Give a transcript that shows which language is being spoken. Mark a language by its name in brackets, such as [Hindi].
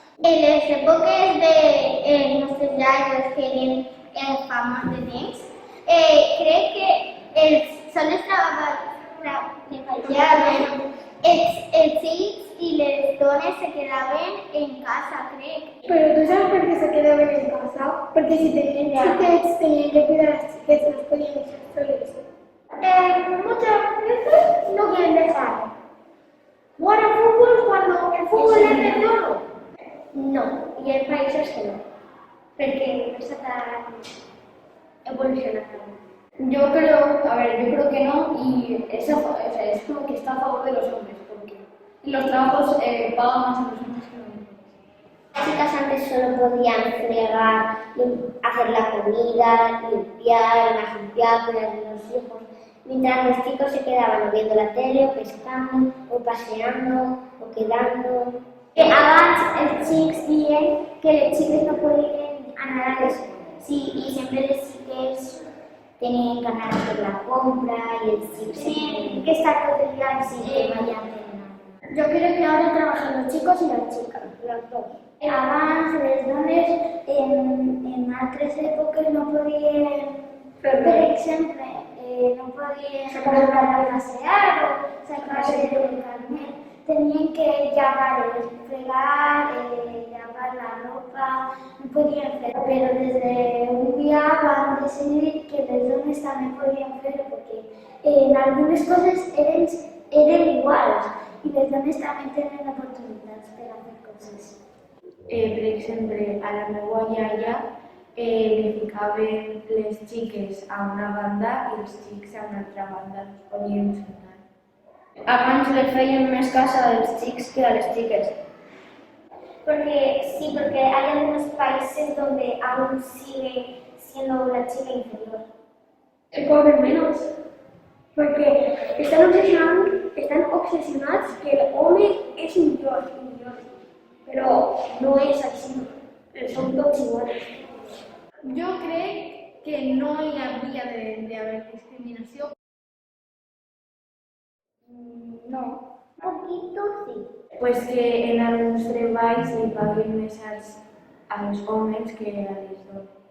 [Catalan] En les èpoques de nostres llavis que eren fa molt de temps, crec que sols treballaven els fills i les dones se quedaven en casa, crec. [Spanish] Pero tú sabes por qué se quedaban en casa, porque si tenían chiquets, tenían que cuidar a las chiquets, no podían estar solos. Muchas veces no quieren dejar. Jugar al fútbol cuando el fútbol es de todo. [Catalan] No, hi ha països que no, perquè no està tan evolucionat. [Spanish] Yo creo que no y es como que está a favor de los hombres porque los trabajos pagan más a los hombres que a las mujeres. Las chicas antes solo podían fregar, hacer la comida, limpiar, cuidar de los hijos, mientras los chicos se quedaban o viendo la tele, o pescando, o paseando, o quedando. [Catalan] Abans els xics deien que les xiques no podien anar a les... Sí, i sempre les xiques tenien que anar a fer la compra i els xics tenien que estar tot el dia treballant. [Spanish] Yo creo que ahora trabajan los chicos y las chicas, las dos. [Catalan] Abans les dones en altres èpoques no podien, per exemple, no podien anar a passear o sacar-se del carnet. Tenien que llevar, fregar, llevar la ropa, no podien fer, però des d'un dia van decidir que les dones també podien fer perquè en algunes coses eren iguals i les dones també tenen oportunitats per a fer coses. Per exemple, a la meva iaia li ficaven les xiques a una banda i els xics a una altra banda, no es podien juntar. Abans le feien més cas als xics que a les xiques. [Spanish] Porque hay algunos países donde aún sigue siendo la chica inferior. Cobren menos. Porque están obsesionados que el hombre es un dios. Pero no es así. Son todos iguales. [Catalan] Jo crec que no hi hauria d'haver discriminació. [Spanish] No, un poquito sí. [Catalan] Pues que en alguns treballs li paguen més als homes que a les dones.